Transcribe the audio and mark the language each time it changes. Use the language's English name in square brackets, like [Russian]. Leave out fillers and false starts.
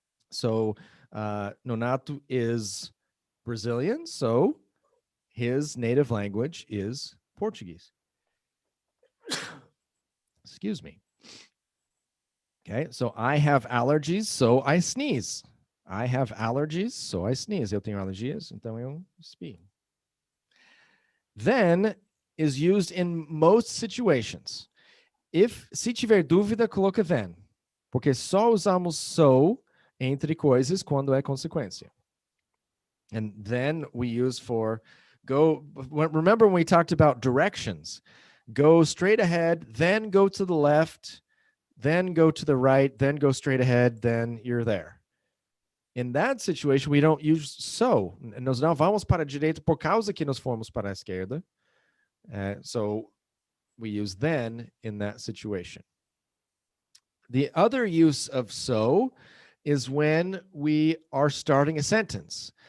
[English] So Nonato is Brazilian, so his native language is Portuguese. Excuse me. Okay, so I have allergies, so I sneeze. I have allergies, so I sneeze. [Portuguese] Eu tenho alergias, então eu espirro. [English] Then is used in most situations. [Portuguese] Se tiver dúvida, coloca then. Porque só usamos so entre coisas quando é consequência. [English] And then we use for go. Remember when we talked about directions? Go straight ahead, then go to the left, then go to the right, then go straight ahead, then you're there. In that situation, we don't use so. [Portuguese] Nós não vamos para a direita por causa que nós fomos para a esquerda. [English] So we use then in that situation. The other use of so is when we are starting a sentence.